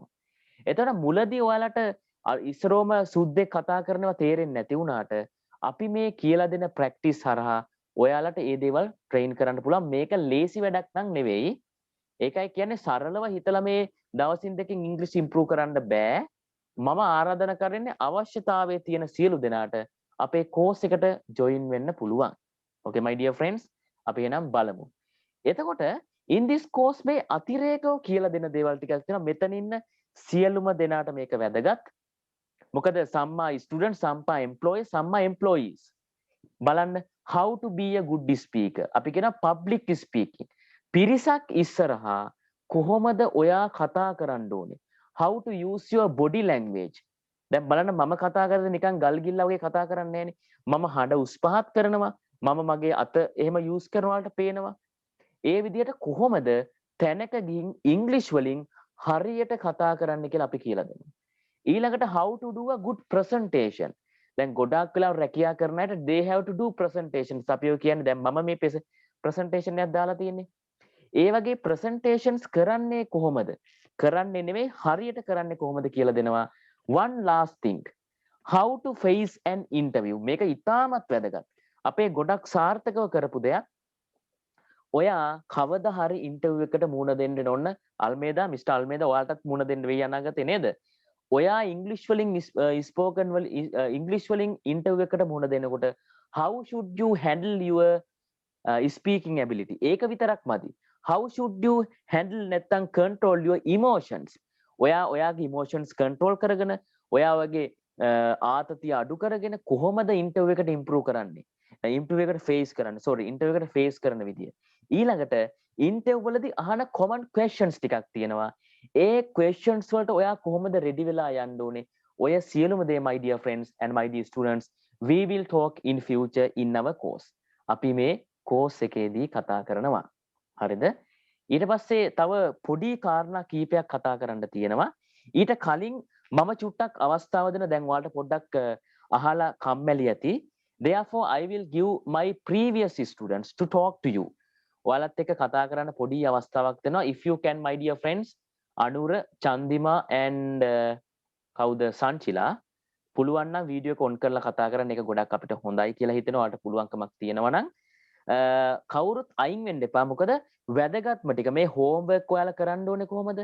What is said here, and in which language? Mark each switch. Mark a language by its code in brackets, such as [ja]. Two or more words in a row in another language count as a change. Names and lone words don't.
[si] එතකොට මුලදී ඔයාලට ඉස්සරෝම සුද්දෙක් කතා කරනවා තේරෙන්නේ නැති වුණාට අපි මේ කියලා දෙන ප්‍රැක්ටිස් හරහා ඔයාලට මේ දේවල් ට්‍රේන් කරන්න පුළුවන්. මේක ලේසි වැඩක් නම් නෙවෙයි. ඒකයි කියන්නේ සරලව හිතලා මේ දවසින් දෙකකින් ඉංග්‍රීසි ඉම්ප්‍රූව් කරන්න බෑ. මම ආරාධනා කරන්නේ අවශ්‍යතාවයේ තියෙන සියලු දෙනාට අපේ කෝස් එකට ජොයින් වෙන්න පුළුවන්. [en] Okay my dear friends, [si] අපි එනම් බලමු. එතකොට [en] in this course [si] මේ අතිරේකව කියලා දෙන දේවල් ටිකක් තියෙනවා. මෙතන ඉන්න සියලුම දෙනාට මේක වැදගත්. මොකද සම්මා students, සම්මා employees, සම්මා employees. [en] බලන්න how to be a good speaker. [si] අපි කියන [en] public speaking. [si] පිරිසක් ඉස්සරහා කොහොමද ඔයා කතා කරන්න ඕනේ? [en] How to use your body language. [si] දැන් බලන්න මම කතා කරද්දී නිකන් ගල් ගිල්ලා වගේ කතා කරන්නේ නැහනේ. මම හඬ උස් පහත් කරනවා. මම මගේ අත එහෙම use කරනවාට පේනවා. ඒ විදිහට කොහොමද තැනක ගිහින් English වලින් හරියට කතා කරන්න කියලා අපි කියලා දෙනවා. [en] ඊළඟට how to do a good presentation. [si] දැන් ගොඩාක් වෙලා රැකියා කරන අයට [en] they have to do presentations. [si] අපි ඔය කියන්නේ දැන් මම මේ presentation එකක් දාලා තියෙන්නේ. ඒ වගේ presentations කරන්නේ කොහොමද? කරන්නේ නෙවෙයි හරියට කරන්නේ කොහොමද කියලා දෙනවා. [en] One last thing. How to face an interview. [si] මේක ඉතාමත් වැදගත්. අපේ ගොඩක් සාර්ථකව කරපු දෙයක්. ඔයා කවදා හරි ඉන්ටර්විව් එකට මුහුණ දෙන්න ඕන අල්මේදා මිස්ටර් අල්මේදා ඔයාලටත් මුහුණ දෙන්න වෙයි අනාගතේ නේද? ඔයා ඉංග්‍රීසි වලින් ස්පෝකන් වල ඉංග්‍රීසි වලින් ඉන්ටර්විව් එකට මුහුණ දෙනකොට [en] how should you handle your speaking ability? [si] ඒක විතරක් මදි. [en] How should you handle නැත්නම් control your emotions? [si] ඔයාගේ [en] emotions control [si] කරගෙන ඔයා වගේ ආතතිය අඩු කරගෙන කොහොමද ඉන්ටර්විව් එකට improve කරන්නේ? ඉන්ටර්වියු එකට ෆේස් කරන්න ඉන්ටර්වියු එකට ෆේස් කරන විදිය. ඊළඟට ඉන්ටර්වියු වලදී අහන [en] common questions [si] ටිකක් තියෙනවා. ඒ questions වලට ඔයා කොහොමද ready වෙලා යන්න ඕනේ? ඔය සියලුම දේ [en] my dear friends and my dear students we will talk in future in our course. [si] අපි මේ course එකේදී කතා කරනවා. හරිද? ඊට පස්සේ තව පොඩි කාරණා කීපයක් කතා කරන්න තියෙනවා. ඊට කලින් මම චුට්ටක් අවස්ථාව දෙන දැන් ඔයාලට පොඩ්ඩක් අහලා කම්මැලි ඇති. [en] Therefore I will give my previous students to talk to you. [si] ඔයාලත් එක්ක කතා කරන්න පොඩි අවස්ථාවක් දෙනවා. [en] If you can my dear friends [si] අනුර චන්දිමා and කවුද සංචිලා පුළුවන් නම් වීඩියෝ එක ඔන් කරලා කතා කරන්න එක ගොඩක් අපිට හොඳයි කියලා හිතෙනවා. ඔයාලට පුළුවන්කමක් තියෙනවා නම් කවුරුත් අයින් වෙන්න එපා. මොකද වැදගත්ම ටික මේ homework ඔයාලා කරන්න ඕනේ කොහොමද?